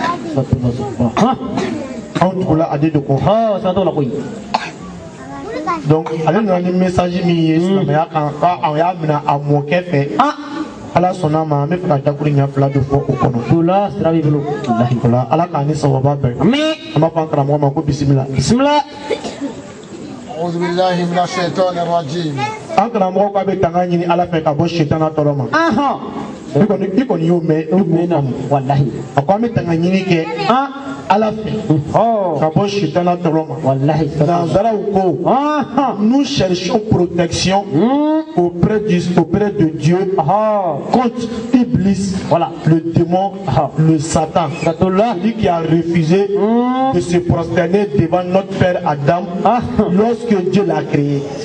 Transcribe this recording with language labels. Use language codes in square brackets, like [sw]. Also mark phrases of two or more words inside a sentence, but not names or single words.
[bm] anw tugula ale de kɔ donc ale nana ni message min ye silamɛya kan a y'a minɛ a mɔkɛ fɛ ala sɔnna ma an bɛ fɛ ka dakuru ɲɛ fila de fɔ o kɔnɔ ala k'a ni sababa bɛn an b'a fɔ an karamɔgɔ ma ko bisimila [ar] أعوذ بالله من الشيطان الرجيم. [bm] an karamɔgɔ k'a bɛ tanga ɲini ala fɛ ka bɔ sitana tɔɔrɔ ma i kɔni y'o mɛn wallahi a ko an bɛ tanga ɲini kɛ ala fɛ ka bɔ sitana tɔɔrɔ ma wallahi nanzaraw ko [fr] nous cherchons protection auprès de Dieu contre Iblis, voilà, le démon, le Satan, celui qui a refusé de se prosterner devant notre père Adam lorsque Dieu l'a créé.